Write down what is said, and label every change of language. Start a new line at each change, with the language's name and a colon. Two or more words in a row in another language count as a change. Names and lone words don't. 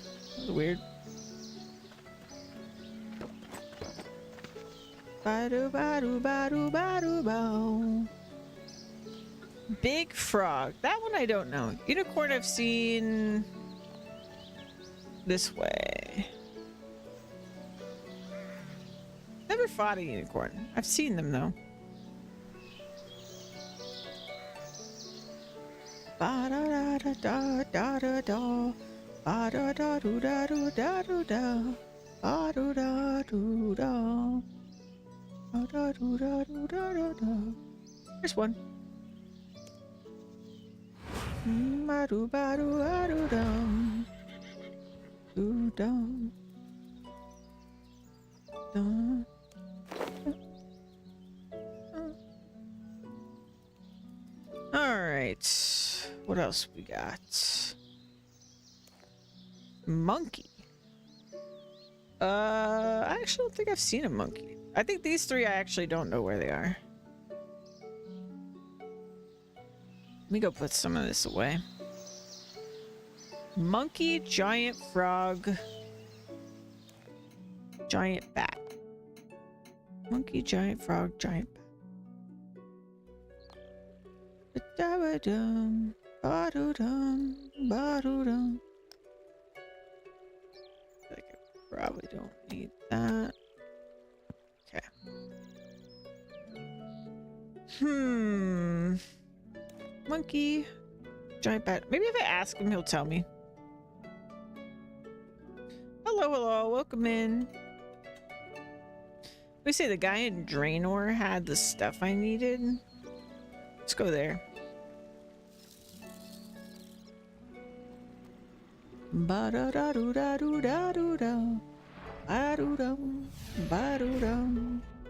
English: That's weird. Ba-do-ba-do-ba-do-ba-do-bow. Big frog. That one I don't know. Unicorn I've seen. This way. Never fought a unicorn. I've seen them though. Ba da da da da da da da. Ba da da do da do da do da. Ba do da do da. Ba da do da do da da da. There's one. Ba do ba do ba do dum. Do dum. Dum. All right. What else we got? Monkey. I actually don't think I've seen a monkey. I think these three I actually don't know where they are. Let me go put some of this away. Monkey, giant frog, giant bat. Monkey, giant frog, giant bat. Ba-da-ba-dum, ba-do-dum, ba-do-dum. I think I probably don't need that. Okay. Monkey, giant bat. Maybe if I ask him, he'll tell me. Hello, hello, welcome in. We say the guy in Draenor had the stuff I needed. Let's go there. Ba da da do da do da do da. Ba do dum, ba do dum.